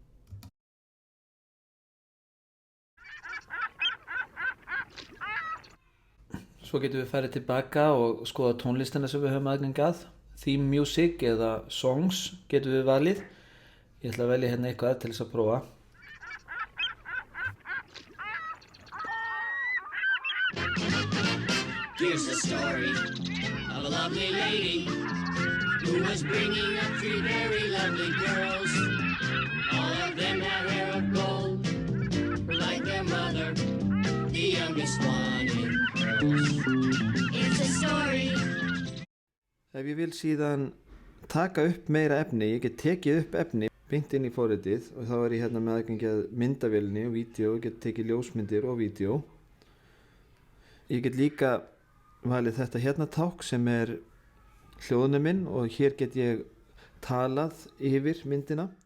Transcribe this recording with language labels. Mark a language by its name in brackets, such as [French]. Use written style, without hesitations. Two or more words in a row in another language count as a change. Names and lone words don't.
[Icelandic] Svo getum við farið tilbaka og skoða tónlistina sem við höfum aðgang að. [English] Theme music [Icelandic] eða songs getum við valið. Ég ætla að velja hérna eitthvað til þess að prófa. [English] Here's the story of a lovely lady who was bringing up three very lovely girls. All of them had hair of gold, like their mother, the youngest one in curls. It's a story. [Icelandic] Ef ég vil síðan taka upp meira efni, ég get tekið upp efni beint inn í forritið og þá er ég hérna með aðgengi að myndavélni og vídeo, ég get tekið ljósmyndir og vídeo. Ég get líka valið þetta hérna tákn sem er hljóðnuminn og hér get ég talað yfir myndina.